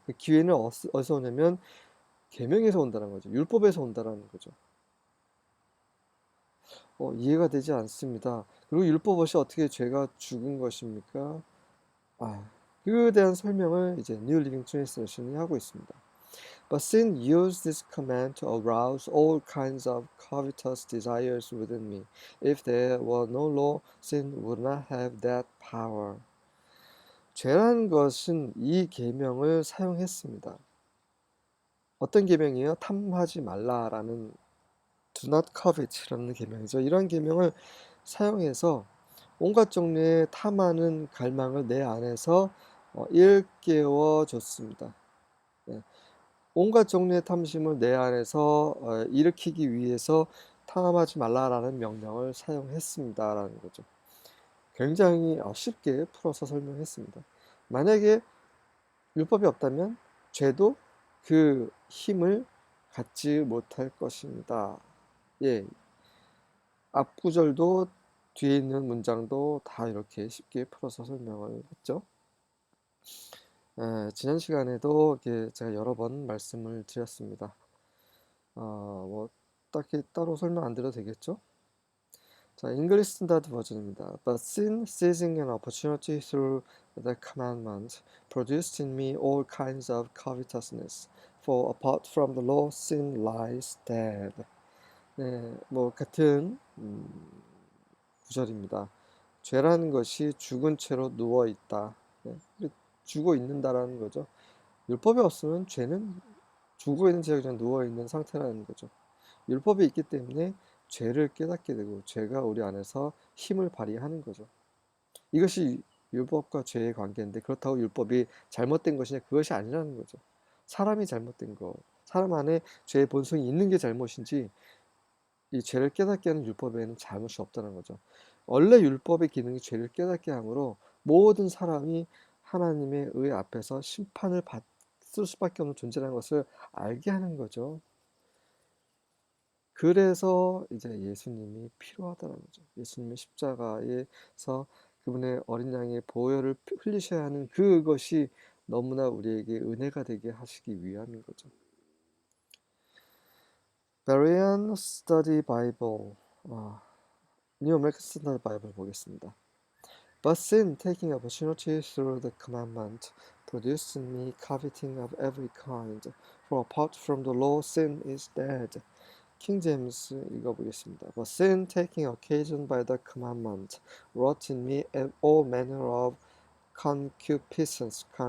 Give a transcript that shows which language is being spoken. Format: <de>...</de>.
<ko>그 기회는 어디서 오냐면 계명에서 온다는 거죠. 율법에서 온다는 거죠. 이해가 되지 않습니다. 그리고 율법 없이 어떻게 죄가 죽은 것입니까? 그에 대한 설명을 이제 New Living Translation이 하고 있습니다.</ko> <en>But sin used this command to arouse all kinds of covetous desires within me. If there were no law, sin would not have that power.</en> <ko>죄라는 것은 이 계명을 사용했습니다. 어떤 계명이에요? 탐하지 말라라는</ko> <en>Do not covet</en> <ko>라는 계명이죠. 이런 계명을 사용해서 온갖 종류의 탐하는 갈망을 내 안에서 일깨워 줬습니다. 예. 온갖 종류의 탐심을 내 안에서 일으키기 위해서 탐하지 말라라는 명령을 사용했습니다라는 거죠. 굉장히 쉽게 풀어서 설명했습니다. 만약에 율법이 없다면 죄도 그 힘을 갖지 못할 것입니다. 예, 앞구절도 뒤에 있는 문장도 다 이렇게 쉽게 풀어서 설명을 했죠. 지난 시간에도 이렇게 제가 여러 번 말씀을 드렸습니다. 뭐 딱히 따로 설명 안 드려도 되겠죠? 자, 잉글리시 스탠다드 버전입니다.</ko> <en>But sin, seizing an opportunity through the commandment, produced in me all kinds of covetousness. For apart from the law, sin lies dead.</en> <ko>네, 뭐 같은 구절입니다. 죄라는 것이 죽은 채로 누워 있다. 네, 죽어 있는다라는 거죠. 율법이 없으면 죄는 죽어 있는 채로 그냥 누워 있는 상태라는 거죠. 율법이 있기 때문에 죄를 깨닫게 되고 죄가 우리 안에서 힘을 발휘하는 거죠. 이것이 율법과 죄의 관계인데 그렇다고 율법이 잘못된 것이냐 그것이 아니라는 거죠. 사람이 잘못된 거, 사람 안에 죄의 본성이 있는 게 잘못인지 이 죄를 깨닫게 하는 율법에는 잘못이 없다는 거죠. 원래 율법의 기능이 죄를 깨닫게 하므로 모든 사람이 하나님의 의 앞에서 심판을 받을 수밖에 없는 존재라는 것을 알게 하는 거죠. 그래서 이제 예수님이 필요하다는 거죠. 예수님의 십자가에서 그분의 어린 양의 보혈을 흘리셔야 하는 그것이 너무나 우리에게 은혜가 되게 하시기 위함인 거죠. Berean Study Bible, New American Standard Bible 보겠습니다. But sin, taking opportunity through the commandment, produced in me coveting of every kind. For apart from the law, sin is dead. 킹 제임스 읽어보겠습니다.</ko> <en>But sin, taking occasion by the commandment, wrought in me all manner of concupiscence.</en>